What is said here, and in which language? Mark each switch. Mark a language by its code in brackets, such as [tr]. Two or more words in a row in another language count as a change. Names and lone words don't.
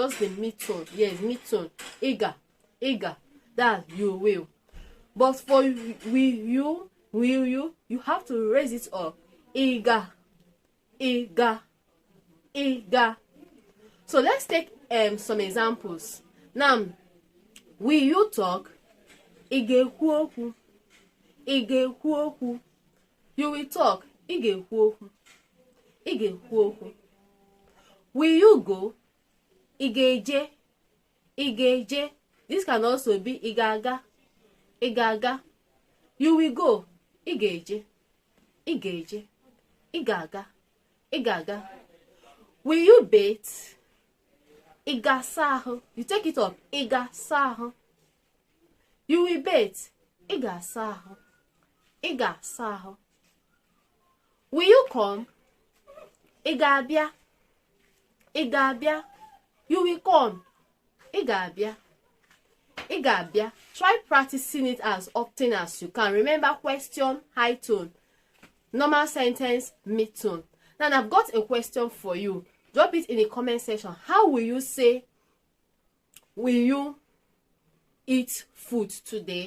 [en] Just the mid tone. Yes, mid tone. Eager. That you will. But for will you have to raise it up. Eager. So let's take some examples. Now, will you talk? [ig] Ị ga-ekwu okwu. [en] You will talk. [ig] Ị ga-ekwu okwu. [en] Will you go? [ig] Ị ga-eje. [en] This can also be [ig] ị ga-aga. [en] You will go. [ig] Ị ga-eje. Ị ga-aga. [en] Will you bathe? [ig] Ị ga-asa ahụ. [en] You take it up. [ig] Ị ga-asa ahụ. [en] You will bathe. [ig] Ị ga-asa ahụ. [en] Will you come? [ig] Ị ga-abịa. [en] You will come. [ig] Ị ga-abịa. [en] Try practicing it as often as you can. Remember, question, high tone. Normal sentence, mid tone. Now, I've got a question for you. Drop it in the comment section. How will you say, will you eat food today?